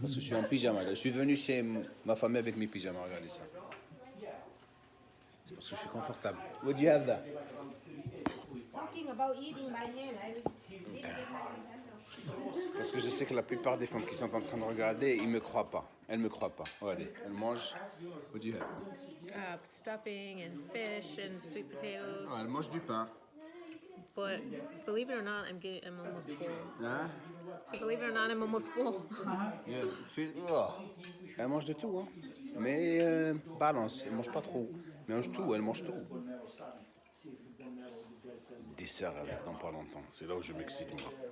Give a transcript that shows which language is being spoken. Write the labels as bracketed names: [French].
[French] Parce que je suis en pyjama. Là. Je suis venu chez ma famille avec mes pyjamas. Regardez ça. C'est parce que je suis confortable. [English] Would you have that? Talking about eating by hand, I did it with my hand. [French] Parce que je sais que la plupart des femmes qui sont en train de regarder, ils me croient pas. Elles me croient pas. Regardez, elles mangent. [English] Would you have? Stuffing and fish and sweet potatoes. [French] Ah, elles mangent du pain. [English] But believe it or not, I'm almost full. Hein? So believe it or not, I'm almost full. Yeah. Oh. [French] Elles mangent de tout, hein. Mais balance. Elles mangent pas trop. Elles mangent tout. Elles mangent tout. dessert avec dans pas longtemps. C'est là où je m'excite, moi.